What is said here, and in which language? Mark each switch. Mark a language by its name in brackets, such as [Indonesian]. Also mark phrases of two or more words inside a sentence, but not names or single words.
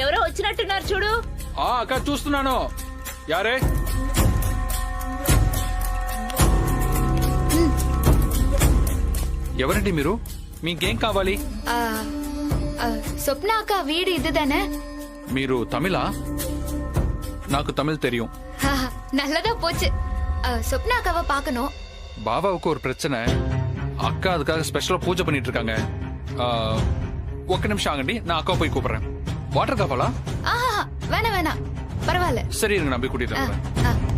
[Telugu] వచ్చినట్టున్నారు చూడు. అక్క చూస్తున్నాను. యారే ఎవరండి మీరు? మీకేం కావాలి? [Tamil] சொப்னா அக்கா வீடு இதுதானே? [Telugu] మీరు తమిళా? నాకు తమిళ్ தெரியும். [Tamil] நல்லதா போச்சு. சொப்னா அக்காவை பார்க்கணும். பாபாவுக்கு ஒரு பிரச்சனை. அக்கா அதுக்காக ஸ்பெஷலா பூஜை பண்ணிட்டு இருக்காங்க. [Telugu] ఒక్క నిమిషం ఆగండి, [Tamil] நான் அக்கா போய் கூப்பிடுறேன். [Telugu] వాటర్ కావాలా? [Tamil] வேணாம் வேணாம், பரவாயில்ல. சரி இருங்க, நான் போய் கூட்டிட்டு வரேன்.